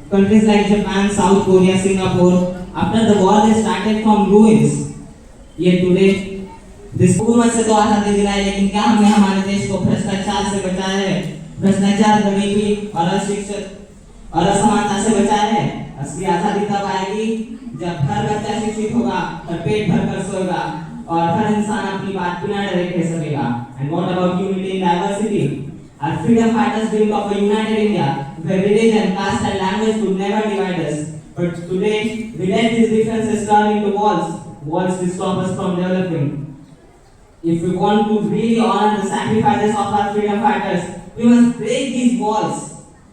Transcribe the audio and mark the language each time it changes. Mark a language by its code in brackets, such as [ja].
[en] countries like Japan, South Korea, Singapore, after the war they started from ruins. Yet today, this [hi] हुकूमत से तो आज़ादी दिलाई, लेकिन क्या हमने हमारे देश को भ्रष्टाचार से बचाया है? भ्रष्टाचार, गरीबी और अशिक्षित और असमानता से बचाया है? असली आज़ादी तब आएगी जब हर बच्चा शिक्षित होगा और पेट भरकर सोएगा और हर इंसान अपनी बात बिना डरे कह सकेगा. [en] And what about unity in diversity? Our freedom fighters dreamed of a united India where religion, caste and language could never divide us. But today, we let these differences turn into walls to stop us from developing. If we want to really honor the sacrifices of our freedom fighters, we must break these walls.